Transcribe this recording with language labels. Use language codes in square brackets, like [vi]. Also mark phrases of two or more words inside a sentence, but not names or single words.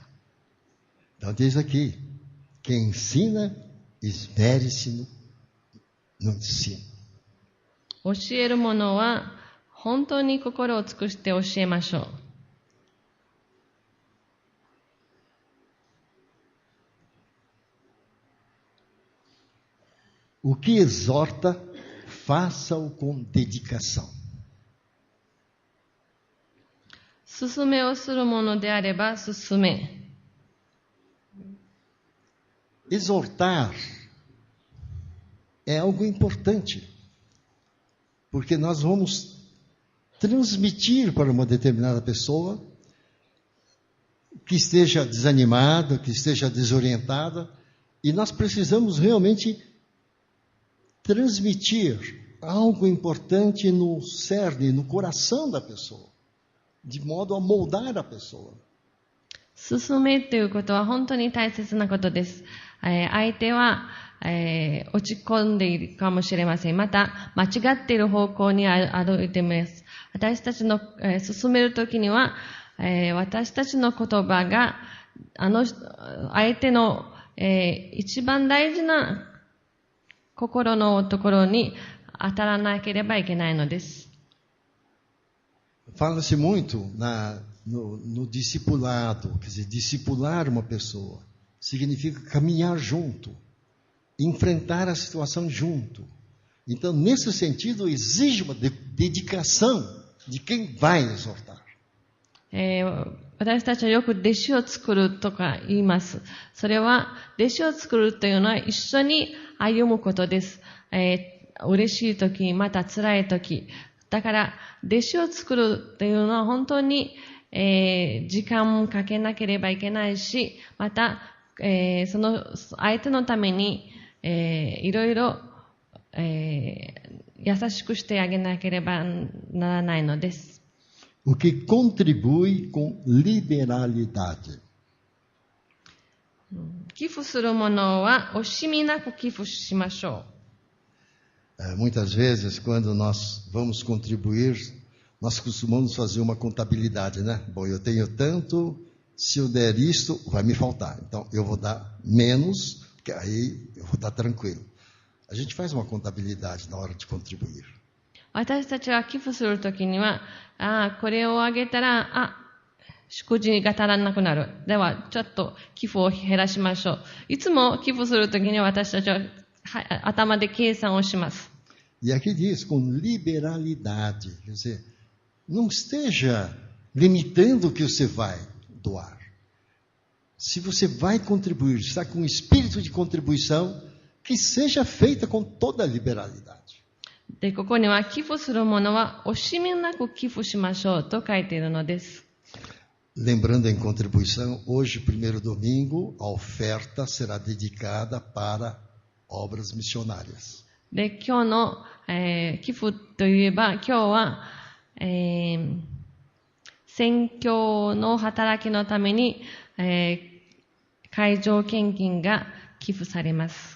[pt] Então diz aqui, quem ensina, esmere-se no ensino. [ja] 教えるものは本当に心を尽くして教えましょう。 [pt] O que exorta, faça-o com dedicação. [ja] 勧めをするものであれば勧め。 [pt] Exortar é algo importante, porque nós vamos transmitir para uma determinada pessoa que esteja desanimada, que esteja desorientada, e nós precisamos realmente transmitir algo importante no cerne, no coração da pessoa, de modo a moldar a pessoa. [ja] 勧めということは本当に大切なことです。相手は、落ち込んでいるかもしれません。また、間違っている方向に歩いています。私たちの、進めるときには、私たちの言葉が、相手の、一番大事な心のところに当たらなければいけないのです。 [pt] Fala-se muito no discipulado, quer dizer, discipular uma pessoa significa caminhar junto, enfrentar a situação junto. Então, nesse sentido, exige uma dedicação de quem vai exortar. [ja] 私たちはよく弟子を作るとか言います。それは、弟子を作るというのは一緒に歩むことです。嬉しいとき、また辛いとき。だから、弟子を作るというのは本当に、時間をかけなければいけないし、また、その相手のために、いろいろ、優しくしてあげなければならないのです。 [pt] O que contribui com liberalidade. [ja] 寄付するものは惜しみなく寄付しましょう。 [pt] Muitas vezes, quando nós vamos contribuir, nós costumamos fazer uma contabilidade, né? Bom, eu tenho tanto, se eu der isto, vai me faltar. Então, eu vou dar menos, que aí eu vou estar tranquilo. A gente faz uma contabilidade na hora de contribuir. [ja] 私たちは寄付するときには、これをあげたら、祝辞が足らなくなる。では、ちょっと寄付を減らしましょう。いつも寄付するときには私たちは、頭で計算をします。 [pt] E aqui diz com liberalidade, quer dizer, não esteja limitando o que você vai doar. Se você vai contribuir, está com espírito de contribuição, que seja feita com toda a liberalidade. [ja] で、ここには寄付するものは惜しみなく寄付しましょうと書いているのです。 [pt] Lembrando em contribuição, hoje, primeiro domingo, a oferta será dedicada para obras missionárias. [ja] で、今日の、寄付といえば、今日は、宣教の働きのために、会場献金が寄付されます。